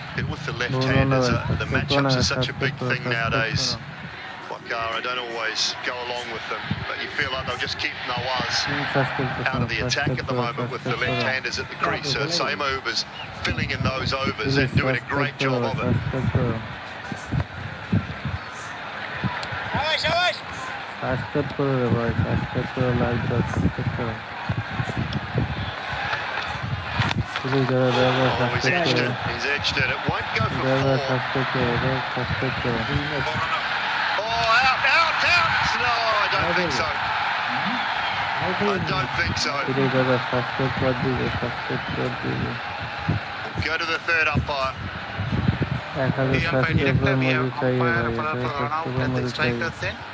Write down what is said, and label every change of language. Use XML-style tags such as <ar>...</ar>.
<en>With the left-handers, the matchups are such a big thing nowadays. I don't always go along with them, but you feel like they'll just keep Nawaz out of the attack at the moment with the left-handers at the crease. So Saim Ayub's filling in those overs and doing a great job of it.</en> <bn>Subscribe করো রে ভাই subscribe করো like দাও subscribe করো please দাদা subscribe করো</bn> <en>He's edged it. It won't go for</en> <bn>দাদা</bn> <en>4.</en> <bn>Subscribe করো সাবস্ক্রাইব করো</bn> <en>No, I don't think so. I don't think so.</en> <bn>Please দাদা সাবস্ক্রাইব করে দিও সাবস্ক্রাইব করে দিও</bn> <en>Go to the third umpire.</en> <hi>1000 subscriber মুझे चाहिए भाई साबस्क्राइबर मुझे चाहिए</hi>